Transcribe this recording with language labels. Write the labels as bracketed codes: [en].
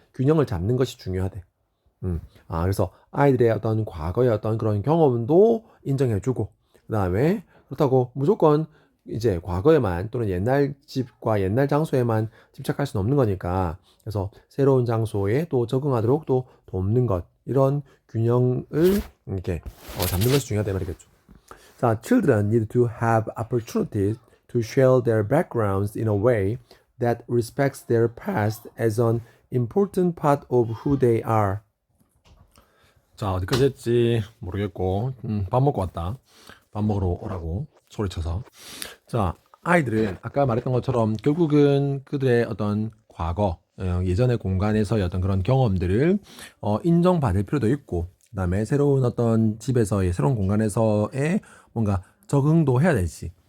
[ko] 균형을 잡는 것이 중요하대. 그래서 아이들의 어떤 과거의 어떤 그런 경험도 인정해주고, 그 다음에 그렇다고 무조건 이제 과거에만 또는 옛날 집과 옛날 장소에만 집착할 수는 없는 거니까, 그래서 새로운 장소에 또 적응하도록 또 돕는 것, 이런 균형을 이렇게 잡는 것이 중요하다 말이겠죠. [en] 자, children need to have opportunities to share their backgrounds in a way that respects their past as an important part of who they are. [ko] 자, 어디까지 했지 모르겠고, 밥 먹고 왔다. 밥 먹으러 오라고 소리쳐서. 자, 아이들은 아까 말했던 것처럼 결국은 그들의 어떤 과거, 예전의 공간에서의 어떤 그런 경험들을 인정받을 필요도 있고, 그 다음에 새로운 어떤 집에서의 새로운 공간에서의 뭔가 적응도 해야 되지.